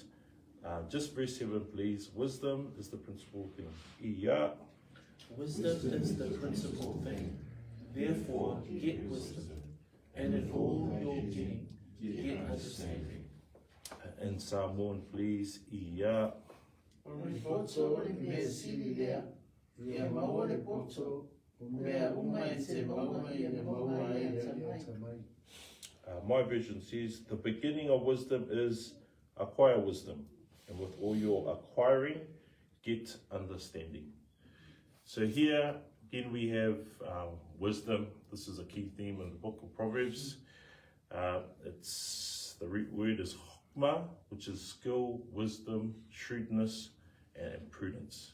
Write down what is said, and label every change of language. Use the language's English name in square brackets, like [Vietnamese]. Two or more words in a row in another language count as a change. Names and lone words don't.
[English] Just verse 7, please. Wisdom is the principal thing. Ia. Wisdom is the principal thing. Therefore, get wisdom, and in all your getting, get understanding. In Samoan, please. Ia. [Samoan] O le poto o le mea sili lea, ia maua le poto, o mea uma I te maua ia le maua ia le atamai. [English] My version says, the beginning of wisdom is acquire wisdom, and with all your acquiring, get understanding. So here, again, we have wisdom. This is a key theme in the book of Proverbs. The root word is hokma, which is skill, wisdom, shrewdness, and prudence.